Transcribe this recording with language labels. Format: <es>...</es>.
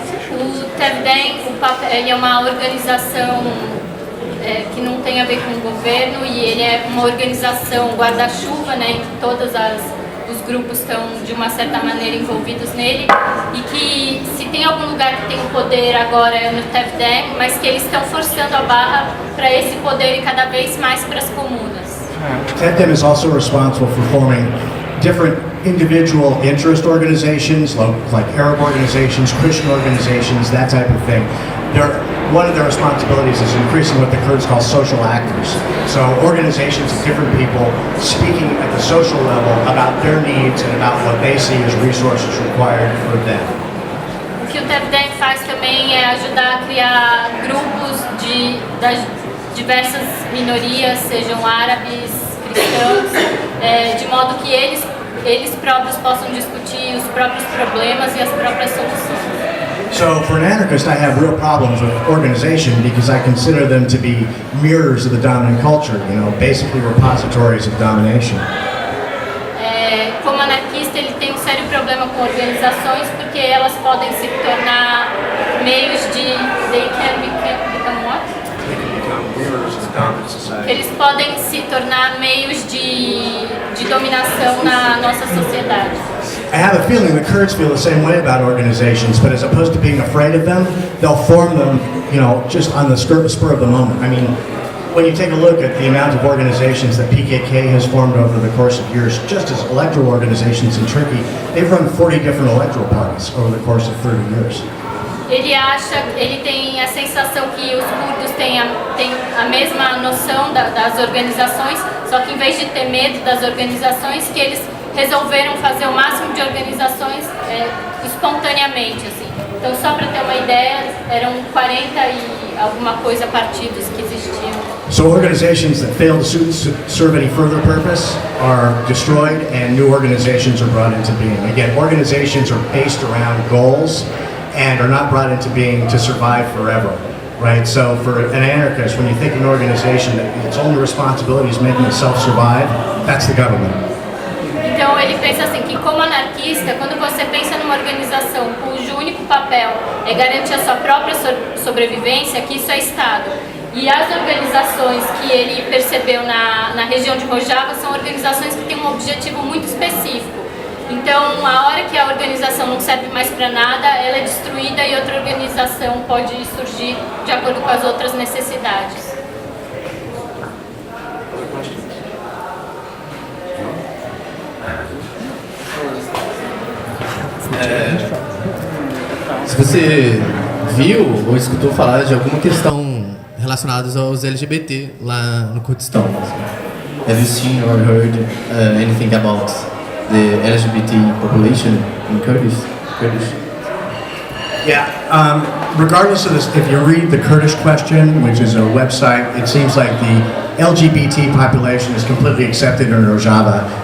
<pt>O TEFDEM ele é uma organização que não tem a ver com o governo, e ele é uma organização guarda-chuva, né, em que todos os grupos estão de uma certa maneira envolvidos nele, e que se tem algum lugar que tem o poder agora é no TEFDEM, mas que eles estão forçando a barra para esse poder ir cada vez mais para as comunas.</pt> <en>TEFDEM is also responsible for forming different individual interest organizations, like Arab organizations, Christian organizations, that type of thing. One of their responsibilities is increasing what the Kurds call social actors. So organizations of different people speaking at the social level about their needs and about what they see as resources required for them.</en> <pt>O que o TEFDEM faz também é ajudar a criar grupos das diversas minorias, sejam árabes, cristãos, de modo que eles próprios possam discutir os próprios problemas e as próprias soluções.</pt> <en>So for an anarchist, I have real problems with organization because I consider them to be mirrors of the dominant culture, basically repositories of domination.</en> <pt>Como anarquista, ele tem um sério problema com organizações porque elas podem se tornar meios de...</pt> <en>They can become what? They can become mirrors of the dominant society.</en> <pt>Eles podem se tornar meios de dominação na nossa sociedade.</pt> <en>I have a feeling the Kurds feel the same way about organizations, but as opposed to being afraid of them, they'll form them, just on the spur of the moment. I mean, when you take a look at the amount of organizations that PKK has formed over the course of years, just as electoral organizations in Turkey, they've run 40 different electoral parties over the course of 30 years.</en> <pt>Ele tem a sensação que os curdos têm a mesma noção das organizações, só que em vez de ter medo das organizações, que eles resolveram fazer o máximo de organizações espontaneamente, assim. Então, só para ter uma ideia, eram 40 e alguma coisa partidos que existiam.</pt> <en>So organizations that fail to serve any further purpose are destroyed and new organizations are brought into being. Again, organizations are based around goals and are not brought into being to survive forever, right? So for an anarchist, when you think of an organization that its only responsibility is making itself survive, that's the government.</en> <pt>Então ele pensa assim, que como anarquista, quando você pensa numa organização cujo único papel é garantir a sua própria sobrevivência, que isso é Estado. E as organizações que ele percebeu na região de Rojava são organizações que têm um objetivo muito específico. Então, a hora que a organização não serve mais para nada, ela é destruída e outra organização pode surgir de acordo com as outras necessidades. Se você viu ou escutou falar de alguma questão relacionada aos LGBT lá no Kurdistão,</pt> <en>have you seen or heard anything about the LGBT population in Kurdish? Yeah, regardless of this, if you read the Kurdish Question, which is a website, it seems like the LGBT population is completely accepted in Rojava.</en>